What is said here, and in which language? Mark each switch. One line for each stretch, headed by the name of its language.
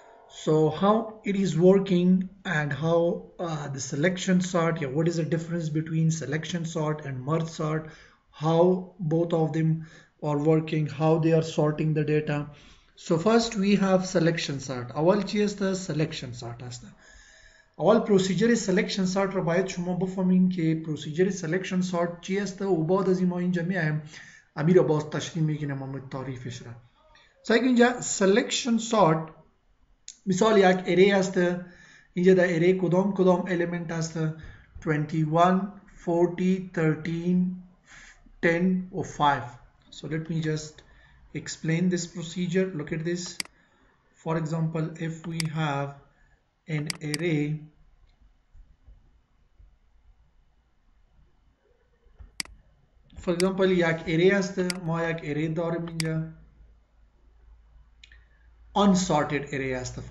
English: So how it is working, and how the selection sort, what is the difference between selection sort and merge sort, how both of them are working, how they are sorting the data. So first we have selection sort.
Persian: اول چی است selection sort است. اول پروسیجر سelection sort رو باید شما بفهمین که پروسیجر selection sort چی است، و بعد از ما اینجا میایم امیر رو باز تشریح میگیم و تعریفش را. سعی اینجا selection sort مثال یک اره است. اینجا در اره کدام element است؟ 21 40 13 10 or 5.
English: So let me just explain this procedure. Look at this. For example, if we have an array for example
Persian: یک اره است، ما یک اره داریم اینجا
English: unsorted array است.